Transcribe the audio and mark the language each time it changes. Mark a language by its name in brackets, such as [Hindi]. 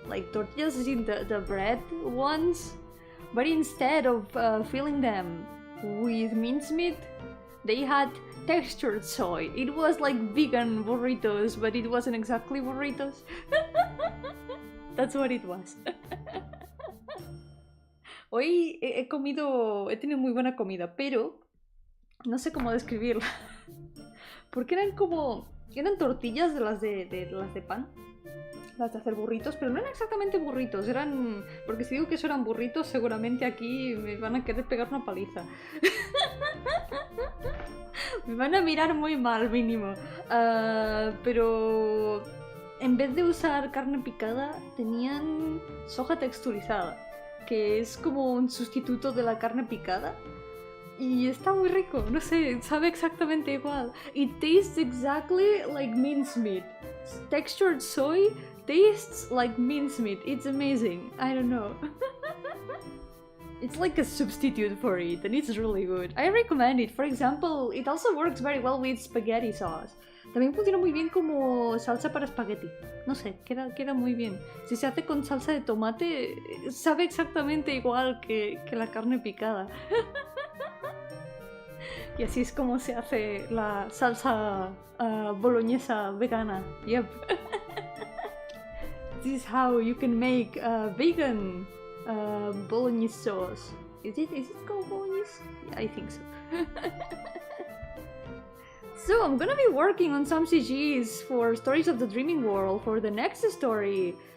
[English] Like tortillas is in the bread ones. But instead of filling them with mincemeat, they had textured soy. It was like vegan burritos, but it wasn't exactly burritos. That's what it was. [Spanish] Hoy he tenido muy buena comida, pero no sé cómo describirla. Porque eran tortillas de las de pan, las de hacer burritos, pero no eran exactamente burritos, eran... porque si digo que eso eran burritos, seguramente aquí me van a querer pegar una paliza. Me van a mirar muy mal, mínimo. Pero en vez de usar carne picada, tenían soja texturizada, que es como un sustituto de la carne picada. Y está muy rico, no sé, sabe exactamente igual. It tastes exactly like mincemeat. Textured soy tastes like mincemeat. It's amazing. I don't know. It's like a substitute for it, and it's really good. I recommend it. For example, it also works very well with spaghetti sauce. También funciona muy bien como salsa para espagueti. No sé, queda muy bien. Si se hace con salsa de tomate, sabe exactamente igual que la carne picada. Y así es como se hace la salsa boloñesa vegana. [English] Yep. This is how you can make vegan bolognese sauce. Is it called bolognese? Yeah, I think so. So I'm gonna be working on some CGs for Stories of the Dreaming World for the next story.